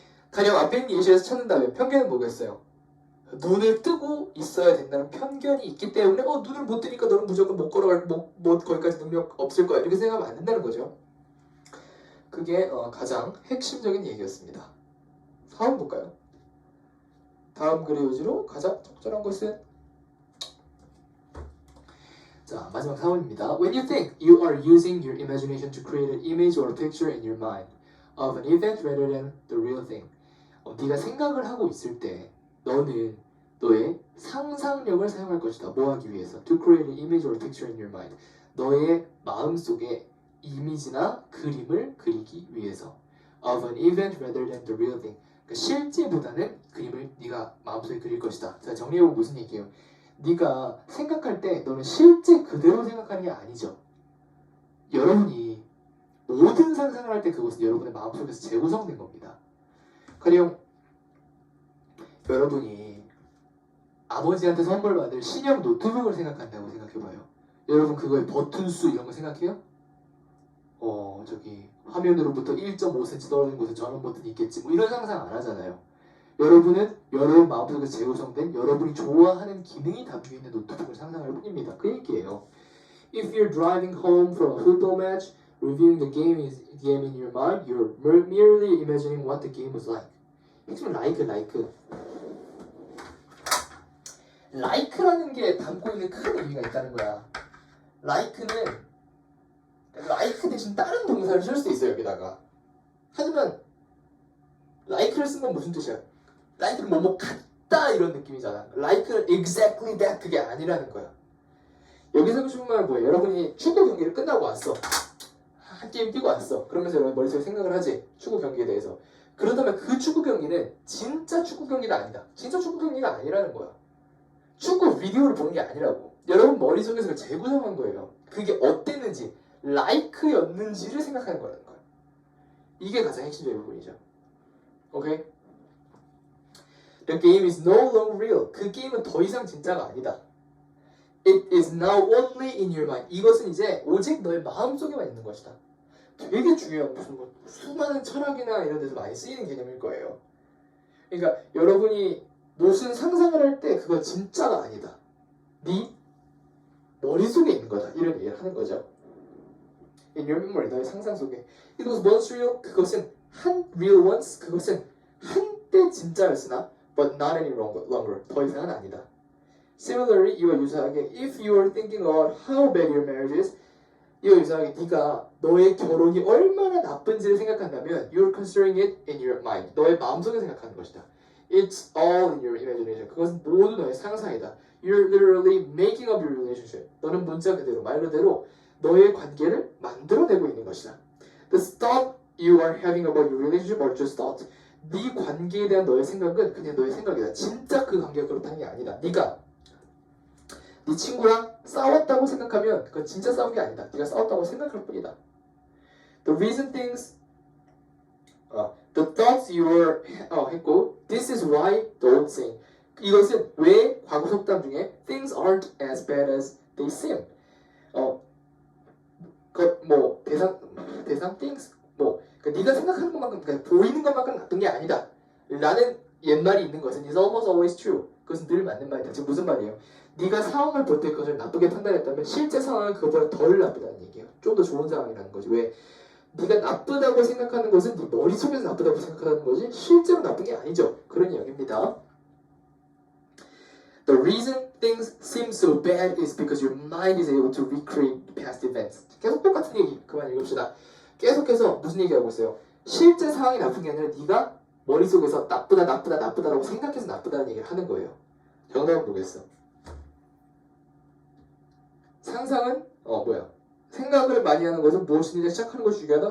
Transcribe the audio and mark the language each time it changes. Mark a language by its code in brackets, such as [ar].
[ko] 가령 앞에 있는 예시에서 찾는다면 편견은 뭐겠어요? 눈을 뜨고 있어야 된다는 편견이 있기 때문에 눈을 못 뜨니까 너는 무조건 못 걸어갈 거기까지 능력 없을 거야 이렇게 생각하면 안 된다는 거죠. 그게 가장 핵심적인 얘기였습니다. 4번 볼까요? 다음 글의 요지로 가장 적절한 것은 자 마지막 4번입니다. [en] When you think, you are using your imagination to create an image or a picture in your mind of an event rather than the real thing. [ko] 네가 생각을 하고 있을 때 너는 너의 상상력을 사용할 것이다. 뭐 하기 위해서? [en] To create an image or picture in your mind. [ko] 너의 마음속에 이미지나 그림을 그리기 위해서. [en] Of an event rather than the real thing. [ko] 그러니까 실제보다는 그림을 네가 마음속에 그릴 것이다. 자, 정리해보면 무슨 얘기예요? 네가 생각할 때 너는 실제 그대로 생각하는 게 아니죠. 여러분이 모든 상상을 할 때 그것은 여러분의 마음속에서 재구성된 겁니다. 가령 여러분이 아버지한테 선물 받을 신형 노트북을 생각한다고 생각해봐요. 여러분 그거의 버튼 수 이런 거 생각해요? 저기 화면으로부터 1.5cm 떨어진 곳에 전원 버튼이 있겠지 뭐 이런 상상 안 하잖아요. 여러분은 여러분 마음속에서 재구성된 여러분이 좋아하는 기능이 담겨있는 노트북을 상상할 뿐입니다. 그 얘기예요. [en] If you're driving home from a football match, reviewing the game in your mind, you're merely imagining what the game was like. [ko] 핵심은 like라는 게 담고 있는 큰 의미가 있다는 거야. like 대신 다른 동사를 쓸 수 있어요, 여기다가. 하지만 like를 쓴 건 무슨 뜻이야? like는 뭐뭐 같다 이런 느낌이잖아. like는 [en] exactly that [ko] 그게 아니라는 거야. 여기서 하고 싶은 말은 뭐예요? 여러분이 축구 경기를 끝나고 왔어. 한 게임 뛰고 왔어. 그러면서 여러분 머릿속에 생각을 하지. 축구 경기에 대해서. 그렇다면 그 축구 경기는 진짜 축구 경기가 아니다. 진짜 축구 경기가 아니라는 거야. 축구 비디오를 보는 게 아니라고. 여러분 머릿속에서 재구성한 거예요. 그게 어땠는지, like였는지를 생각하는 거라는 거야. 이게 가장 핵심적인 부분이죠. 오케이? [en] The game is no longer real. [ko] 그 게임은 더 이상 진짜가 아니다. [en] It is now only in your mind. [ko] 이것은 이제 오직 너의 마음속에만 있는 것이다. 되게 중요한 무슨 수많은 철학이나 이런 데서 많이 쓰이는 개념일 거예요. 그러니까 여러분이 무슨 상상을 할 때 그건 진짜가 아니다. 네 머릿속에 있는 거다. 이런 얘기를 하는 거죠. [en] In your memory, [ko] 너의 상상 속에. [en] It was once real. [ko] 그것은 [en] real once. [ko] 그것은 한때 진짜였으나 [en] but not any longer. [ko] 더 이상은 아니다. [en] Similarly, [ko] 이와 유사하게 [en] if you are thinking about how bad your marriage is, [ko] 이와 유사하게 네가 너의 결혼이 얼마나 나쁜지를 생각한다면 [en] you're considering it in your mind. [ko] 너의 마음속에 생각하는 것이다. [en] It's all in your imagination. [ko] 그것은 모두 너의 상상이다. [en] You're literally making up your relationship. [ko] 너는 문자 그대로, 말 그대로 너의 관계를 만들어내고 있는 것이다. [en] The thought you are having about your relationship are just thoughts. [ko] 네 관계에 대한 너의 생각은 그냥 너의 생각이다. 진짜 그 관계가 그렇다는 게 아니다. 네가 네 친구랑 싸웠다고 생각하면 그건 진짜 싸운 게 아니다. 네가 싸웠다고 생각할 뿐이다. [en] The reason things the thoughts you were [ko] 했고 [en] this is why the old saying [ko] 이것은 왜 과거 속담 중에 [en] things aren't as bad as they seem [ko] 뭐 대상 [en] things [ko] 그러니까 네가 생각하는 것만큼 그러니까 보이는 것만큼 나쁜 게 아니다 라는 옛말이 있는 것은 [en] is almost always true. [ko] 그것은 늘 맞는 말이다. 지금 무슨 말이에요? 네가 상황을 볼 때 그것을 나쁘게 판단했다면 실제 상황은 그보다 덜 나쁘다는 얘기예요. 좀 더 좋은 상황이라는 거지. 왜? 네가 나쁘다고 생각하는 것은 네 머릿속에서 나쁘다고 생각하는 거지 실제로 나쁜 게 아니죠. 그런 이야기입니다. [en] The reason things seem so bad is because your mind is able to recreate past events. [ko] 계속 똑같은 얘기. 그만 읽읍시다. 계속해서 무슨 얘기하고 있어요? 실제 상황이 나쁜 게 아니라 네가 머릿속에서 나쁘다라고 생각해서 나쁘다는 얘기를 하는 거예요. 정답은 뭐겠어? 상상은 생각을 많이 하는 것은 무엇이든지 시작하는 것이 중요하다?